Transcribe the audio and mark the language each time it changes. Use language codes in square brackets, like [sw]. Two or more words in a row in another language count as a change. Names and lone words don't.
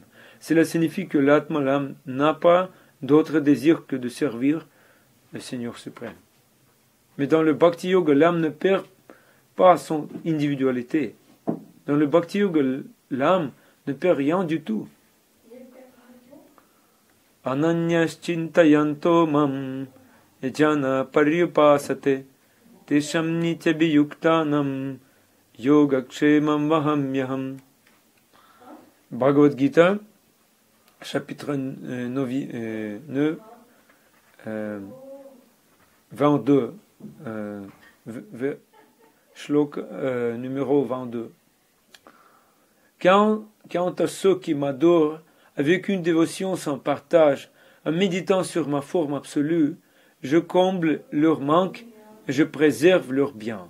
[fr] Cela signifie que l'Atma, l'âme, n'a pas d'autre désir que de servir le Seigneur suprême. Mais dans le Bhakti Yoga, l'âme ne perd pas son individualité. Dans le Bhakti Yoga, l'âme ne perd rien du tout. [sa] अनन्याश्चिन्तयन्तो मां यजना पर्युपासते तेषां नित्याभियुक्तानां योगक्षेमं वहाम्यहम्. [fr] Bhagavad Gita, chapitre 9, 22, shlok numéro 22. Quant à ceux qui m'adorent avec une dévotion sans partage, en méditant sur ma forme absolue, je comble leur manque et je préserve leur bien.